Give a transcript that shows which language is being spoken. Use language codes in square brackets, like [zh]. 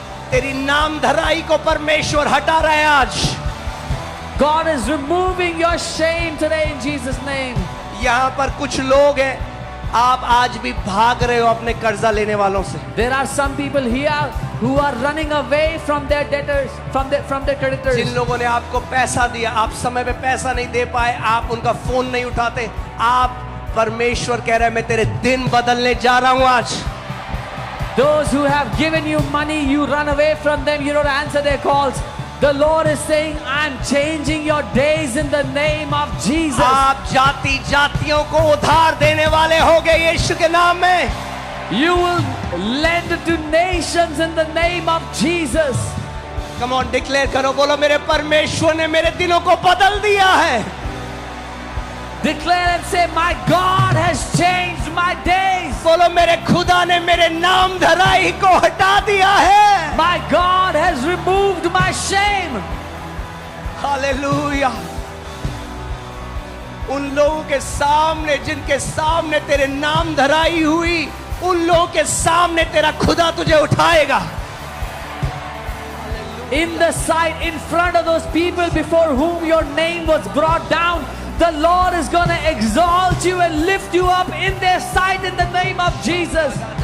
[hi] तेरी नाम धराई को परमेश्वर हटा रहे हैं आज। [en] God is removing your shame today in Jesus' name. [hi] यहाँ पर कुछ लोग हैं, आप आज भी भाग रहे हो अपने कर्जा लेने वालों से। [en] There are some people here who are running away from their debtors, from their creditors. [hi] जिन लोगों ने आपको पैसा दिया, आप समय पे पैसा नहीं दे पाए, आप उनका फोन नहीं उठाते, आप परमेश्वर कह रहे हैं मैं तेरे दिन बदलने जा रहा हूं आज। [en] Those who have given you money, you run away from them, you don't answer their calls. The Lord is saying, I'm changing your days in the name of Jesus. [hi] आप जाति जातियों को उधार देने वाले हो गए यीशु के नाम में। [en] You will lend to nations in the name of Jesus. Come on, declare [hi] करो, बोलो मेरे परमेश्वर ने मेरे दिनों को बदल दिया है। [en] Declare and say, my God has changed my days. [hi] बोलो मेरे खुदा ने मेरे नाम धराई को हटा दिया है। [en] My God has removed my shame. [hi] Hallelujah. उन लोगों के सामने जिनके सामने तेरे नाम धराई हुई, उन लोगों के सामने तेरा खुदा तुझे उठाएगा। [en] In the sight, in front of those people before whom your name was brought down, the Lord is going to exalt you and lift you up in their sight in the name of Jesus.